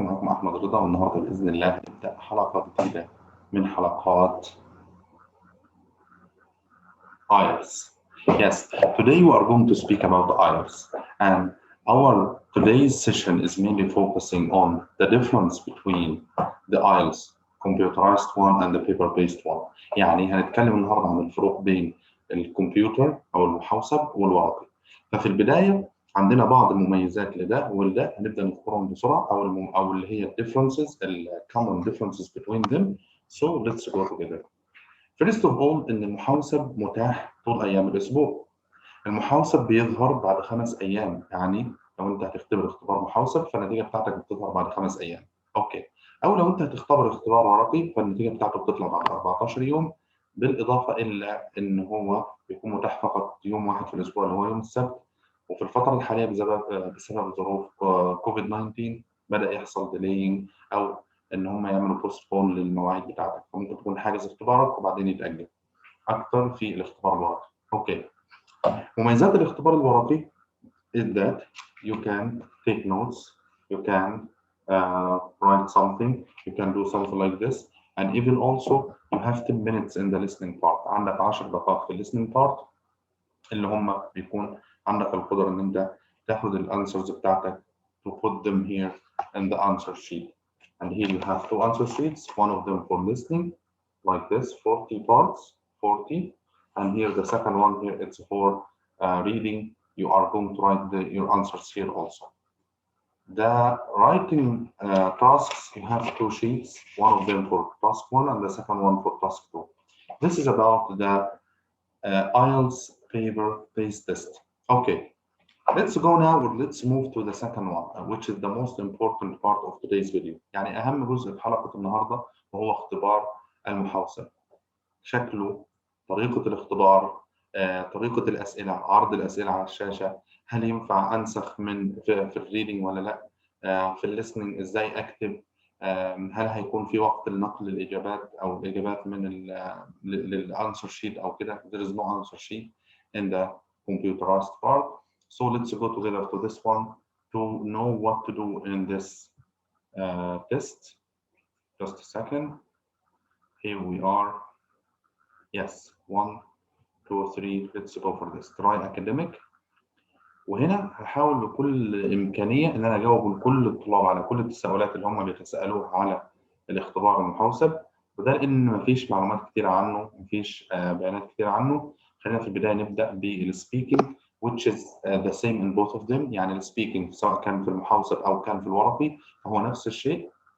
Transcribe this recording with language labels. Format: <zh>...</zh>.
<ar>معكم أحمد رضا، والنهاردة بإذن الله نبدأ حلقة جديدة من حلقات Ielts.</ar> <en>Yes, today we are going to speak about Ielts, and our today's session is mainly focusing on the difference between the Ielts computerized one and the paper-based one.</en> <ar>يعني هنتكلم النهاردة عن الفروق بين الكمبيوتر أو المحوسب والورقي. ففي البداية عندنا بعض المميزات لده ولده، هنبدأ نذكرهم بسرعة أو اللي هي</ar> <en>differences, common differences between them. So let's go together. First of all,</en> <ar>إن المحوسب متاح طول أيام الأسبوع. المحوسب بيظهر بعد 5 أيام، يعني لو أنت هتختبر اختبار محوسب فالنتيجة بتاعتك بتظهر بعد 5 أيام. أوكي. أو لو أنت هتختبر اختبار ورقي فالنتيجة بتاعته بتطلع بعد 14 يوم، بالإضافة إلى إن هو بيكون متاح فقط يوم واحد في الأسبوع اللي هو يوم السبت. وفي الفترة الحالية بسبب ظروف كوفيد 19 بدأ يحصل ديلينج أو إن هم يعملوا بوستبون للمواعيد بتاعتك، فممكن تكون حاجز اختبارك وبعدين يتأجل أكتر في الاختبار الورقي. أوكي. مميزات الاختبار الورقي</ar> <en>is that you can take notes, you can write something, you can do something like this, and even also you have 10 minutes in the listening part.</en> <ar>عندك 10 دقائق في listening part اللي هم بيكون عندك القدرة إن أنت تاخد الأنسرز بتاعتك</ar> <en>to put them here in the answer sheet. And here you have 2 answer sheets, one of them for listening, like this, 40 parts, 40. And here the second one here, it's for reading. You are going to write your answers here also. The writing tasks, you have 2 sheets, one of them for task 1 and the second one for task 2. This is about the Ielts paper-based test. Okay, let's go now, or let's move to the second one, which is the most important part of today's video.</en> <ar>يعني أهم جزء في حلقة النهاردة وهو اختبار المحوسب. شكله، طريقة الاختبار، طريقة الأسئلة، عرض الأسئلة على الشاشة، هل ينفع أنسخ في الريدنج ولا لا؟ في الليسننج إزاي أكتب؟ هل هيكون في وقت لنقل الإجابات أو الإجابات من للأنسر شيت أو كده؟</ar> <en>There is no answer sheet in the computerized part. So let's go together to this one to know what to do in this test. Just a second. Here we are. Yes, 1, 2, 3. Let's go for this. Try academic.</en> <ar>وهنا هحاول بكل إمكانية إن أنا أجاوب لكل الطلاب على كل التساؤلات اللي هم بيتساءلوها على الاختبار المحوسب، وده لأن مفيش معلومات كتير عنه، مفيش بيانات كتير عنه. خلينا في البداية نبدأ بالسبيكينج</ar> <en>which is the same in both of them.</en> <ar>يعني السبيكينج سواء كان في المحوسب أو كان في الورقي فهو نفس الشيء.</ar>